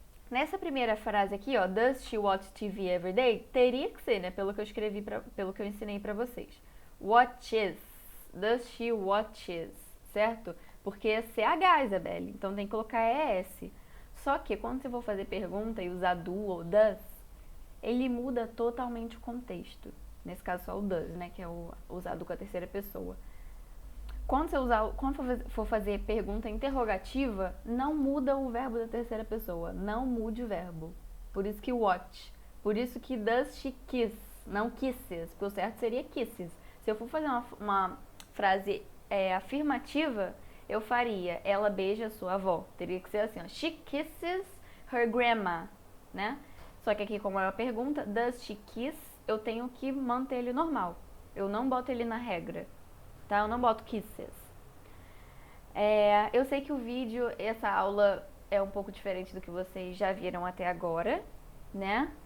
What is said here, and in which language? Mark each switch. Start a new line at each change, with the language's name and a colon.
Portuguese: Nessa primeira frase aqui, ó,
English: does she watch TV every day?
Portuguese: Teria que ser, né, pelo que eu escrevi, pelo que eu ensinei pra vocês. Watches.
English: Does she watches,
Portuguese: certo? Porque é CH, Isabelle, então tem que colocar ES. Só que quando você for fazer pergunta e usar do ou does, ele muda totalmente o contexto. Nesse caso só o does, né, que é o usado com a terceira pessoa. Quando for fazer pergunta interrogativa, não muda o verbo da terceira pessoa. Não mude o verbo. Por isso que watch. Por isso que
English: does she kiss,
Portuguese: não kisses. Porque o certo seria kisses. Se eu for fazer uma frase afirmativa, eu faria ela beija sua avó. Teria que ser assim, ó.
English: She kisses her grandma, né?
Portuguese: Só que aqui, como é uma pergunta,
English: does she kiss,
Portuguese: eu tenho que manter ele normal. Eu não boto ele na regra. Tá? Eu não boto kisses. Eu sei que o vídeo, essa aula é um pouco diferente do que vocês já viram até agora, né?